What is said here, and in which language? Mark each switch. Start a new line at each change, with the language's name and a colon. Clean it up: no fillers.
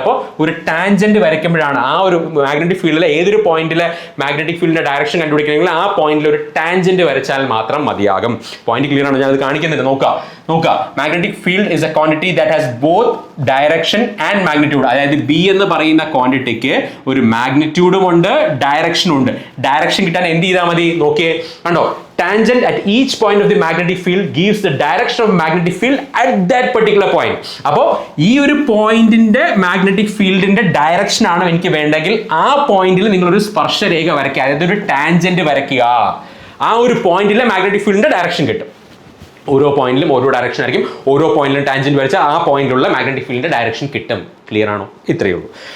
Malayalam: അപ്പോൾ ഒരു ടാൻജന്റ് വരയ്ക്കുമ്പോഴാണ് ആ ഒരു മാഗ്നറ്റിക് ഫീൽഡിലെ ഏതൊരു പോയിന്റിലെ മാഗ്നറ്റിക് ഫീൽഡിന്റെ ഡയറക്ഷൻ കണ്ടുപിടിക്കണമെങ്കിൽ ആ പോയിന്റിൽ ഒരു ടാൻജന്റ് വരച്ചാൽ മാത്രം മതിയാകും. പോയിന്റ് ക്ലിയർ ആണ്? ഞാൻ അത് കാണിക്കുന്നുണ്ട്. നോക്കുക.
English: Magnetic field is a quantity that has both direction and magnitude.
Malayalam: അതായത് B എന്ന് പറയുന്ന ക്വാണ്ടിറ്റിക്ക് ഒരു മാഗ്നിറ്റ്യൂഡും ഉണ്ട്, ഡയറക്ഷനും ഉണ്ട്. ഡയറക്ഷൻ കിട്ടാൻ എന്ത് ചെയ്താൽ മതി? നോക്കിയേ, കണ്ടോ?
English: Tangent at each point of the magnetic field gives the direction of magnetic field at that particular point.
Malayalam: അപ്പോൾ ഈ ഒരു പോയിന്റിന്റെ മാഗ്നറ്റിക് ഫീൽഡിന്റെ ഡയറക്ഷൻ ആണ് എനിക്ക് വേണ്ടെങ്കിൽ ആ പോയിന്റിൽ നിങ്ങളൊരു സ്പർശരേഖ വരയ്ക്കുക, അതായത് ഒരു ടാൻജന്റ് വരയ്ക്കുക. ആ ഒരു പോയിന്റിലെ മാഗ്നറ്റിക് ഫീൽഡിന്റെ ഡയറക്ഷൻ കിട്ടും. ഓരോ പോയിന്റിലും ഓരോ ഡയറക്ഷൻ ആയിരിക്കും. ഓരോ പോയിന്റിലും ടാൻജന്റ് വരച്ചാൽ ആ പോയിന്റിലുള്ള മാഗ്നറ്റിക് ഫീൽഡിന്റെ ഡയറക്ഷൻ കിട്ടും. ക്ലിയർ ആണോ? ഇത്രയേ ഉള്ളൂ.